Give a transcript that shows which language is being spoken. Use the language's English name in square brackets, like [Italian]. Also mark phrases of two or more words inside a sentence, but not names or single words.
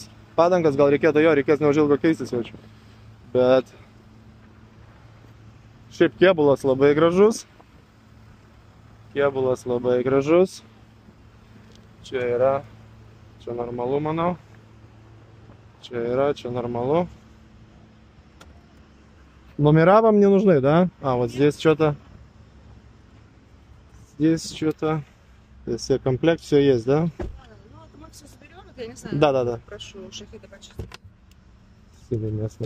[Lithuanian] Padangas gal reikėtų jo, reikės neužilgo keistis jaučiu. Bet šiaip kėbulas labai gražus. Kėbulas labai gražus. Čia yra, čia normalu, manau. Čia yra, čia normalu. [Russian] Номера вам не нужны, да? А, вот здесь что-то. Здесь что-то. Если комплект, все есть, да? Ну, это мы все соберем, это я не знаю. Да. Прошу Шахида почистить. Сильно местные.